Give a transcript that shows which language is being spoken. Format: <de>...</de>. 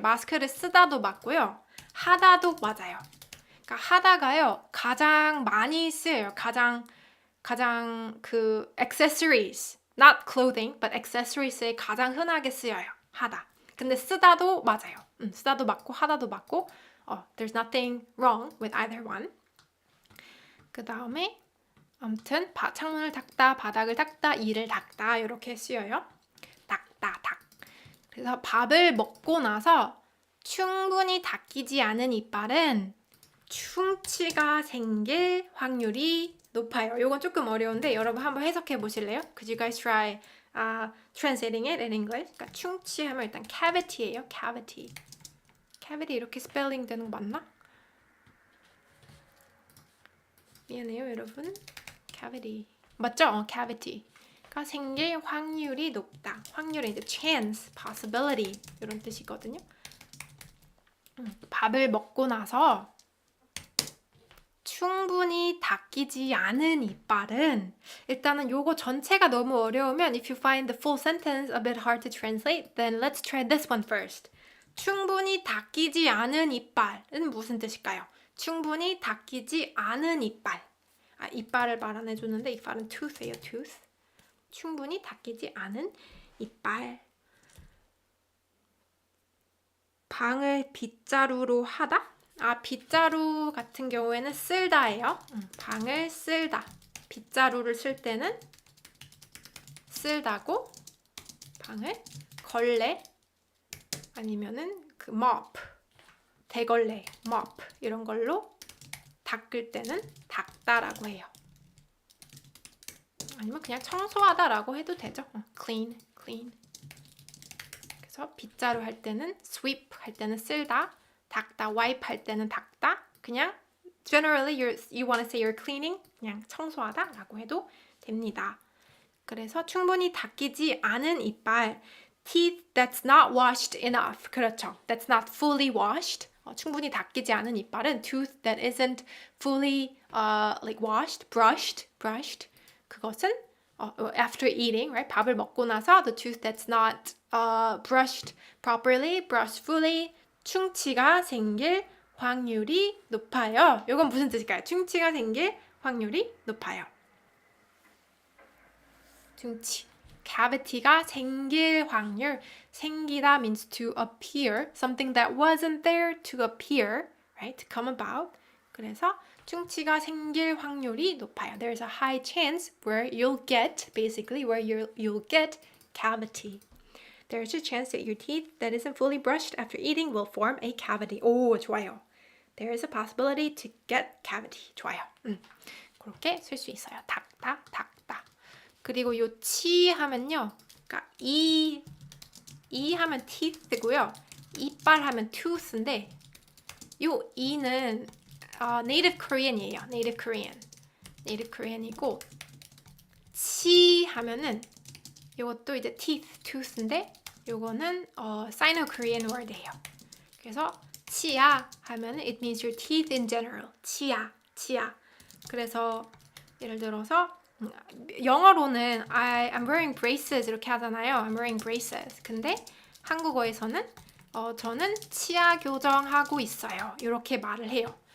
<ko>마스크를 쓰다도 맞고요. 하다도 맞아요. 그러니까 하다가요 가장 많이 쓰여요. 가장 그</ko> <en>accessories, not clothing, but accessories</en> <ko>에 가장 흔하게 쓰여요. 하다. 근데 쓰다도 맞아요. 쓰다도 맞고 하다도 맞고.</ko> <en>There's nothing wrong with either one.</en> <ko>그 다음에 아무튼 창문을 닦다, 바닥을 닦다, 이를 닦다 이렇게 쓰여요. 닦다, 닦. 그래서 밥을 먹고 나서 충분히 닦이지 않은 이빨은 충치가 생길 확률이 높아요. 이건 조금 어려운데 여러분 한번 해석해 보실래요?</ko> <en>Could you guys try translating it in English?</en> <ko>그러니까 충치하면 일단 cavity예요. cavity 이렇게 스펠링 되는 거 맞나? 미안해요 여러분. cavity 맞죠? cavity가 생길 확률이 높다. 확률은 이제 chance, possibility 이런 뜻이거든요. 밥을 먹고 나서 충분히 닦이지 않은 이빨은 일단은 요거 전체가 너무 어려우면</ko> <en>if you find the full sentence a bit hard to translate, then let's try this one first.</en> <ko>충분히 닦이지 않은 이빨은 무슨 뜻일까요? 충분히 닦이지 않은 이빨. 이빨을 말 안 해줬는데 이빨은 tooth예요, tooth. 충분히 닦이지 않은 이빨. 방을 빗자루로 하다? 빗자루 같은 경우에는 쓸다예요. 방을 쓸다. 빗자루를 쓸 때는 쓸다고, 방을 걸레 아니면은 그 mop, 대걸레, mop 이런 걸로 닦을 때는 닦다라고 해요. 아니면 그냥 청소하다라고 해도 되죠.</ko> <en>clean.</en> <ko>그래서 빗자루 할 때는 sweep 할 때는 쓸다. 닦다, wipe 할 때는 닦다. 그냥</ko> <en>generally you want to say you're cleaning,</en> <ko>그냥 청소하다 라고 해도 됩니다. 그래서 충분히 닦이지 않은 이빨,</ko> <en>teeth that's not washed enough.</en> <ko>그렇죠.</ko> <en>That's not fully washed.</en> <ko>충분히 닦이지 않은 이빨은</ko> <en>tooth that isn't fully like washed, brushed.</en> <ko>그것은</ko> <en>after eating, right?</en> <ko>밥을 먹고 나서</ko> <en>the tooth that's not brushed properly, brushed fully,</en> <ko>충치가 생길 확률이 높아요. 이건 무슨 뜻일까요? 충치가 생길 확률이 높아요. 충치. cavity가 생길 확률.</ko> <en>생기다 means to appear. Something that wasn't there to appear, right? To come about.</en> <ko>그래서 충치가 생길 확률이 높아요.</ko> <en>There's a high chance where you'll get, basically, where you'll get cavity. There's a chance that your teeth that isn't fully brushed after eating will form a cavity.</en> <ko>오, 좋아요.</ko> <en>There is a possibility to get cavity.</en> <ko>좋아요. 그렇게 쓸 수 있어요. 닦다. 그리고 요 치 하면요. 그러니까 이 하면 teeth고요. 이빨 하면 tooth인데 요 이는 native Korean이에요. native Korean이고 치 하면은 요것도 이제 teeth, tooth인데 요거는 Sino-Korean word예요. 그래서 치아 하면은</ko> <en>it means your teeth in general.</en> <ko>치아. 그래서 예를 들어서 영어로는</ko> <en>I'm wearing braces</en> <ko>이렇게 하잖아요.</ko> <en>I'm wearing braces.</en> <ko>근데 한국어에서는 저는 치아 교정하고 있어요. 이렇게 말을 해요.</ko>